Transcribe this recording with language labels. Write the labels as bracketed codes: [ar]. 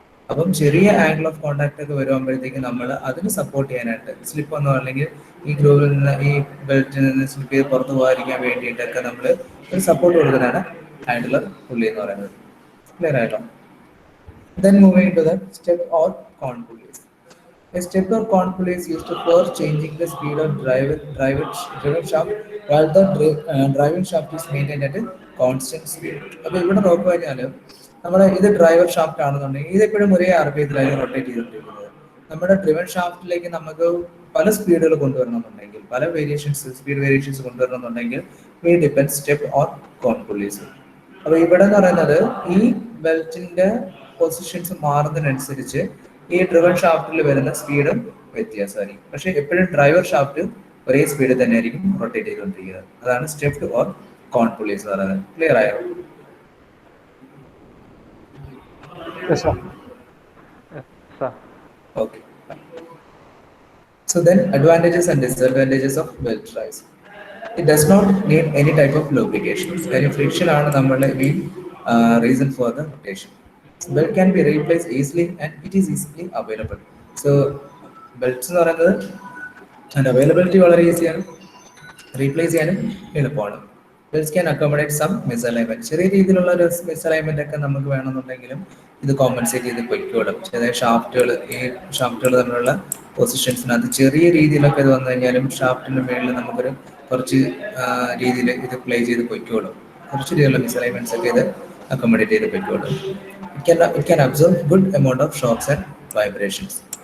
[ml] അപ്പം ചെറിയ angle of contact ഒക്കെ വരുമ്പോഴത്തേക്ക് നമ്മൾ അതിന് സപ്പോർട്ട് ചെയ്യാനായിട്ട് സ്ലിപ്പ് ഒന്നും അല്ലെങ്കിൽ ഈ ഗ്രൂവിൽ നിന്ന് ഈ ബെൽറ്റിൽ നിന്ന് സ്ലിപ്പ് ചെയ്ത് പുറത്ത് പോകാതിരിക്കാൻ വേണ്ടിയിട്ടൊക്കെ നമ്മൾ ഒരു സപ്പോർട്ട് കൊടുക്കുന്നതാണ് ഐഡലർ പുള്ളി എന്ന് പറയുന്നത്. ക്ലിയർ ആയിട്ടോ? [en] Then moving to the step or con pulleys. A step or con pulley is used for changing the speed of driven shaft while the driving shaft is maintained at a constant speed. [ml] അപ്പോൾ ഇവിടെ നോക്കുക കഴിഞ്ഞാൽ നമ്മുടെ ഇത് driver shaft ആണെന്നുണ്ടെങ്കിൽ ഇതെപ്പോഴും ഒരേ RPM-ത്തിലായിരിക്കും rotate ചെയ്തുകൊണ്ടിരിക്കുന്നത്. നമ്മുടെ ഡ്രിവൻ ഷാഫ്റ്റിലേക്ക് നമുക്ക് പല സ്പീഡുകൾ കൊണ്ടുവരണമെന്നുണ്ടെങ്കിൽ, പല speed variations കൊണ്ടുവരണമെന്നുണ്ടെങ്കിൽ [en] We depend step or cone pulleys. [ml] അപ്പൊ ഇവിടെ എന്ന് പറയുന്നത് ഈ ബെൽറ്റിന്റെ പൊസിഷൻസ് മാറുന്നതിനനുസരിച്ച് ഈ ഡ്രിവൻ ഷാഫ്റ്റിൽ വരുന്ന സ്പീഡും വ്യത്യാസമായിരിക്കും. പക്ഷെ എപ്പോഴും ഡ്രൈവർ ഷാഫ്റ്റ് ഒരേ സ്പീഡിൽ തന്നെ ആയിരിക്കും റൊട്ടേറ്റ് ചെയ്തുകൊണ്ടിരിക്കുന്നത്. അതാണ് സ്റ്റെപ്ഡ് ഓർ കോൺ പുള്ളീസ് എന്ന് പറയുന്നത്. ക്ലിയർ ആയോ? [en] Yes, sir. Yes, sir. Okay. So then advantages and disadvantages of belt drives. It does not need any type of lubrication. Very friction [ml] ആണ് നമ്മുടെ [en] main reason for the rotation. So belt can be replaced easily and it is easily available. [ml] So belts എന്ന് പറയുന്നത് and availability വളരെ ഈസിയാണ്, replace ചെയ്യാനും എളുപ്പമാണ്. [en] Belts can accommodate some misalignment. [ml] ചെറിയ രീതിയിലുള്ള ഒരു മിസ്അലൈൻമെന്റ് ഒക്കെ നമുക്ക് വേണമെന്നുണ്ടെങ്കിലും ഇത് കോമ്പൻസേറ്റ് ചെയ്ത് പൊയ്ക്കോളും. ചെറിയ ഷാഫ്റ്റുകൾ, ഈ ഷാഫ്റ്റുകൾ തമ്മിലുള്ള പൊസിഷൻസിനകത്ത് ചെറിയ രീതിയിലൊക്കെ ഇത് വന്നു കഴിഞ്ഞാലും ഷാഫ്റ്റിന്റെ മേളിൽ നമുക്കൊരു കുറച്ച് രീതിയിൽ ഇത് പ്ലേ ചെയ്ത് പൊയ്ക്കോളും. കുറച്ച് രീതിയിലുള്ള മിസ്അലൈൻമെന്റ്സ് ഒക്കെ ഇത് അക്കോമഡേറ്റ് ചെയ്ത് പൊയ്ക്കോളും. [en] It can absorb good amount of shocks and vibrations.